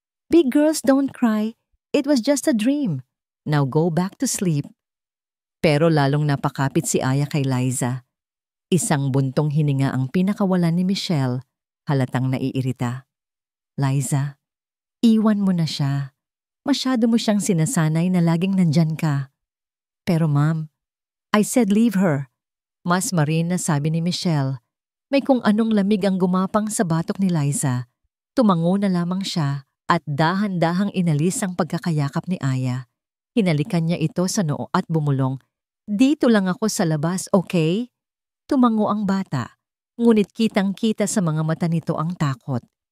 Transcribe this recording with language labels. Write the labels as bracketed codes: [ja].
[en] Big girls don't cry. It was just a dream. Now go back to sleep. [tl] Pero lalong napakapit si Aya kay Liza. Isang buntong hininga ang pinakawalan ni Michelle, halatang naiirita. Liza, iwan mo na siya. Masyado mo siyang sinasanay na laging nandyan ka. Pero ma'am, [en] I said leave her. [tl] Mas marin na sabi ni Michelle. May kung anong lamig ang gumapang sa batok ni Liza. Tumango na lamang siya at dahan-dahang inalis ang pagkakayakap ni Aya. Hinalikan niya ito sa noo at bumulong. Dito lang ako sa labas, okay? Tumango ang bata, ngunit kitang-kita sa mga mata nito ang takot.